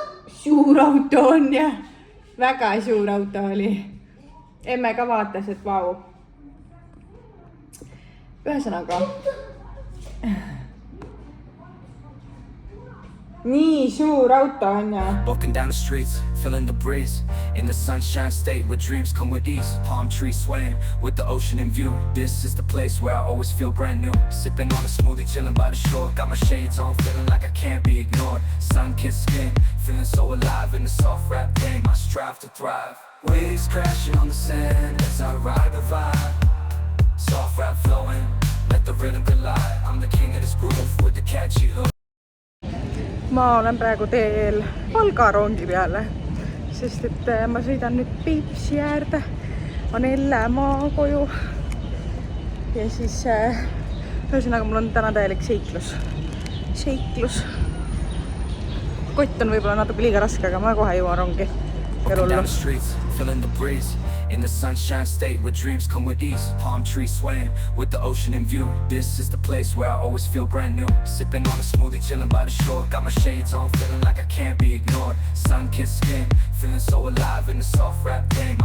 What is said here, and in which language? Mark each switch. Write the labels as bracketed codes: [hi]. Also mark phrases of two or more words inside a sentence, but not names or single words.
[et] Suur auto on ja väga suur auto oli. Emme ka vaatas, et vau. Ühesõnaga. Nii suur auto on ja. [en] Walking down the streets, feeling the breeze. In the sunshine state where dreams come with ease. Palm trees swaying with the ocean in view. This is the place where I always feel brand new. Sipping on a smoothie, chilling by the shore. Got my shades on, feeling like I can't be ignored. Sun-kissed skin, feeling so alive in the soft rap game. I strive to thrive. Waves crashing on the sand as I ride the vibe. Soft rap flowing, let the rhythm collide. I'm the king of this groove with the catchy hook. [et] Ma olen praegu teel Valga rongi peale, sest et ma sõidan nüüd Peipsi äärde Anellemaa koju ja siis ühesõnaga mul on täna täielik seiklus. Kott on võib-olla natuke liiga raske, aga ma kohe jõuan rongi. [en] Walking down the streets, feeling the breeze. In the sunshine state where dreams come with ease. Palm trees swaying with the ocean in view. This is the place where I always feel brand new. Sipping on a smoothie, chilling by the shore. Got my shades on, feeling like I can't be ignored. Sun-kissed skin, feeling so alive in the soft rap game.